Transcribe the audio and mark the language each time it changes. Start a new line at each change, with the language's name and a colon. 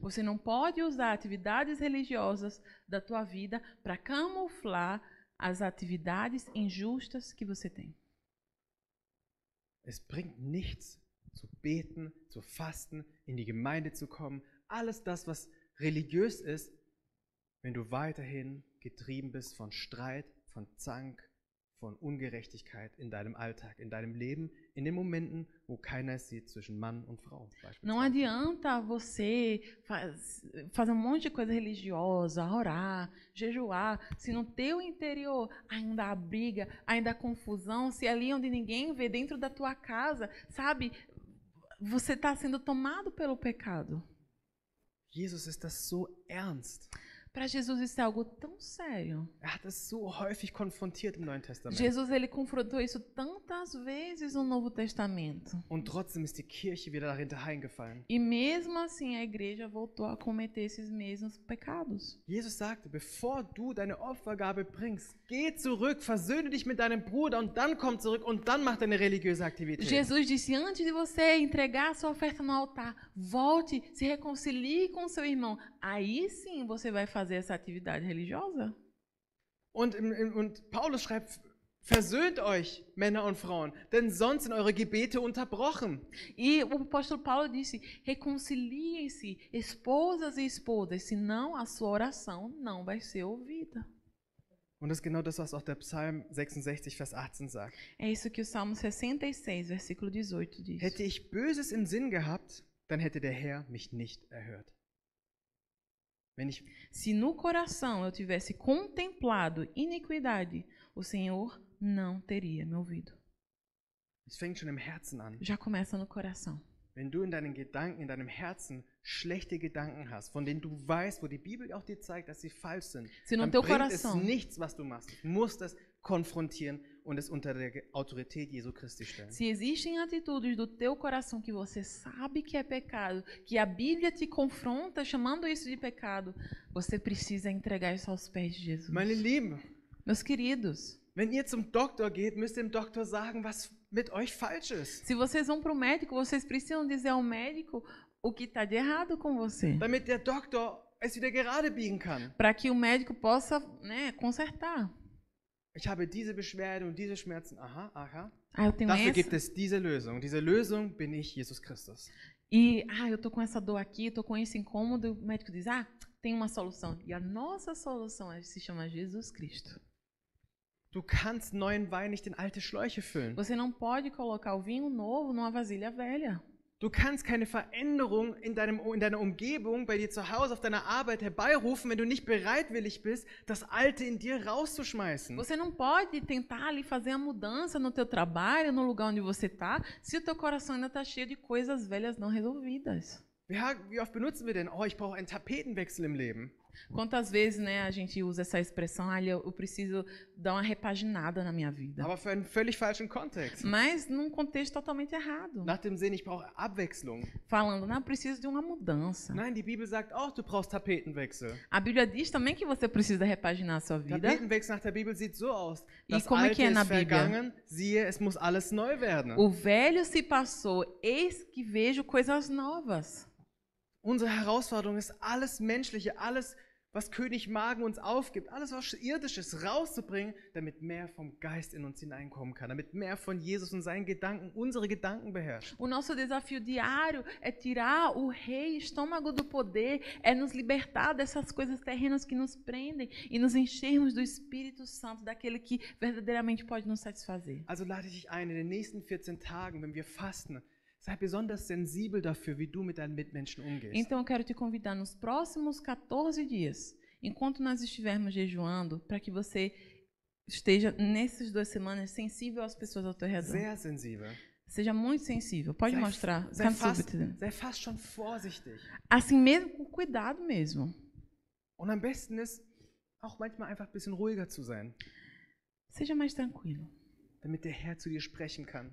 Portuguese: Você não pode usar atividades religiosas da tua vida para camuflar as atividades injustas que você tem.
German: Es bringt nichts zu beten, zu fasten, in die Gemeinde zu kommen, alles das, was religiös ist, wenn du weiterhin getrieben bist von Streit, von Zank, von Ungerechtigkeit in deinem Alltag, in deinem Leben, in den Momenten, wo keiner es sieht zwischen Mann und Frau.
Portuguese: Não adianta você fazer um monte de coisa religiosa, orar, jejuar, se no teu interior ainda há briga, ainda há confusão, se ali onde ninguém vê, dentro da tua casa, sabe, você está sendo tomado pelo pecado.
German: Jesus ist das so ernst.
Portuguese: Para Jesus isso é algo tão sério.
German: Hat es so häufig konfrontiert im Neuen Testament.
Portuguese: Jesus ele confrontou isso tantas vezes no Novo Testamento.
German: Und trotzdem ist die Kirche wieder darin hereingefallen.
Portuguese: E mesmo assim a igreja voltou a cometer esses mesmos pecados.
German: Jesus sagte, bevor du deine Opfergabe bringst, geh zurück, versöhne dich mit deinem Bruder und dann komm zurück und dann mach deine religiöse Aktivität.
Portuguese: Jesus disse, antes de você entregar a sua oferta no altar, volte, se reconcilie com seu irmão. Aí sim você vai fazer essa atividade religiosa.
German: Und Paulus schreibt, versöhnt euch, Männer und Frauen, denn sonst sind eure Gebete unterbrochen.
Portuguese: E o apóstolo Paulo disse, reconciliem-se, esposas e esposas, senão a sua oração não vai ser ouvida.
German: Und das ist genau das, was auch der Psalm 66, Vers 18 sagt.
Portuguese: É isso que o Salmo 66, versículo 18 diz.
German: Hätte ich Böses im Sinn gehabt, dann hätte der Herr mich nicht erhört.
Portuguese: Se no coração eu tivesse contemplado iniquidade, o Senhor não teria me ouvido.
German: Es fängt schon im Herzen an.
Portuguese: Já começa no coração.
German: Wenn du in deinen Gedanken, in deinem Herzen schlechte Gedanken hast, von denen du weißt, wo die Bibel auch dir zeigt, dass sie falsch sind, dann bringt es nichts, was du machst. Du musst es konfrontieren und es unter der Autorität Jesu Christi stellen.
Portuguese: Se existem atitudes do teu coração que você sabe que é pecado, que a Bíblia te confronta chamando isso de pecado, você precisa entregar isso aos pés de Jesus.
German: Meine Lieben,
Portuguese: meus queridos,
German: wenn ihr zum Doktor geht, müsst ihr dem Doktor sagen, was mit euch falsch ist.
Portuguese: Se vocês vão para o médico, vocês precisam dizer ao médico o que está de errado com você.
German: Damit der Doktor es wieder gerade biegen kann.
Portuguese: para que o médico possa, né, consertar.
German: Ich habe diese Beschwerde und diese Schmerzen. Aha, aha.
Portuguese: Ah, eu tenho
German: Dafür gibt
Portuguese: essa.
German: es diese Lösung. Diese Lösung bin ich, Jesus Christus.
Portuguese: E, eu tô com essa dor aqui, eu tô com esse incômodo. O médico diz, tem uma solução. E a nossa solução se chama Jesus Cristo.
German: Du kannst neuen Wein nicht in alte Schläuche füllen.
Portuguese: Você não pode colocar o vinho novo numa vasilha velha.
German: Du kannst keine Veränderung in deiner Umgebung, bei dir zu Hause, auf deiner Arbeit herbeirufen, wenn du nicht bereitwillig bist, das Alte in dir rauszuschmeißen.
Portuguese: Você não pode tentar ali fazer a mudança no teu trabalho, no lugar onde você está, se o teu coração ainda está cheio de coisas velhas não resolvidas.
German: Wie oft benutzen wir denn, ich brauche einen Tapetenwechsel im Leben?
Portuguese: Quantas vezes, né, a gente usa essa expressão, eu preciso dar uma repaginada na minha vida.
German: Aber für einen völlig falschen Kontext.
Portuguese: Mas num contexto totalmente errado.
German: Nach dem Sinn, ich brauche Abwechslung.
Portuguese: Falando, eu preciso de uma mudança.
German: Nein, die Bibel sagt auch, du brauchst Tapetenwechsel.
Portuguese: A Bíblia diz também que você precisa repaginar a sua vida.
German: Tapetenwechsel nach der Bibel sieht so aus.
Portuguese: E
German: Das
Portuguese: como é
German: Alte
Portuguese: que é na
German: ist
Portuguese: Bíblia?
German: vergangen, siehe, es muss alles neu werden.
Portuguese: O velho se passou, eis que vejo coisas novas.
German: Unsere Herausforderung ist, alles Menschliche, alles, was König Magen uns aufgibt, alles was Irdisches rauszubringen, damit mehr vom Geist in uns hineinkommen kann, damit mehr von Jesus und seinen Gedanken unsere Gedanken beherrscht.
Portuguese: O nosso desafio diário é tirar o rei estômago do poder, é nos libertar dessas coisas terrenas que nos prendem e nos enchermos do Espírito Santo, daquele que verdadeiramente pode nos satisfazer.
German: Also lade ich dich ein, in den nächsten 14 Tagen, wenn wir fasten, sei besonders sensibel dafür, wie du mit deinen Mitmenschen umgehst.
Portuguese: Então eu quero te convidar nos próximos 14 dias, enquanto nós estivermos jejuando, para que você esteja nessas 2 semanas sensível às pessoas ao teu redor.
German: Sehr sensibel.
Portuguese: Seja muito sensível. Pode mostrar.
German: Sei fast schon vorsichtig.
Portuguese: Assim mesmo, com cuidado mesmo.
German: Und am besten ist, auch manchmal einfach ein bisschen ruhiger zu sein.
Portuguese: Seja mais tranquilo.
German: Damit der Herr zu dir sprechen kann.